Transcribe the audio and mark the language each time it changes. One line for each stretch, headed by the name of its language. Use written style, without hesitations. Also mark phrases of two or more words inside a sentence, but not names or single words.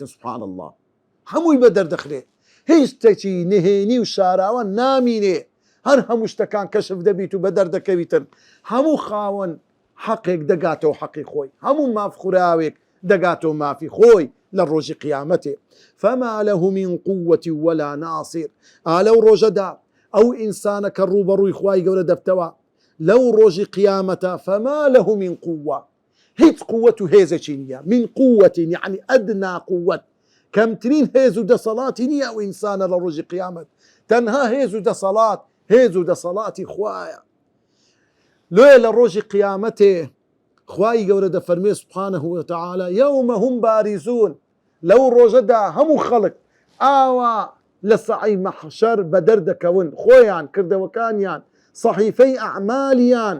Central Kurdish: سوبحان الله، هەمووی بەدەردەخرێ، هیچ شتێکی نهێنی و شاراوە نامینێ، هەر هەموو شتەکان کەشف دەبیت و بەدەردەکەویتن. هەموو خاوەن حەقێک دەگاتەوە حەقی خۆی، هەموو مافخوراوێک دەگاتەوە مافی خۆی لە ڕۆژی قیامەتێ.
Arabic: فما له من قوة ولا ناصر.
Central Kurdish: لەو ڕۆژەدا ئەو ئینسانە کە ڕوبەڕووی خوای گەورە دەبتەوە لەو ڕۆژی قیامەتە،
Arabic: فما له من قوة،
Central Kurdish: هیچ قووەت و هێزێکی نییە.
Arabic: من قوة
Central Kurdish: یعنی ئەدنا قووەت، کەمترین هێز و دەسەڵاتی نییە ئەو ئینسانە لە ڕۆژی قیامەت، تەنها هێز و دەسەڵات هێز و دەسەڵاتی خوایە. لۆیە لە ڕۆژی قیامەتێ خوای گەورە دەفەرمێ
Arabic: سوبحانه وتعالى یەومە هم باریزون،
Central Kurdish: لەو ڕۆژەدا هەموو خەڵک ئاوا لە سەعی مەحشەر بەدەردەکەون خۆیان، کردەوەکانیان، سەحیفەی ئەعمالیان.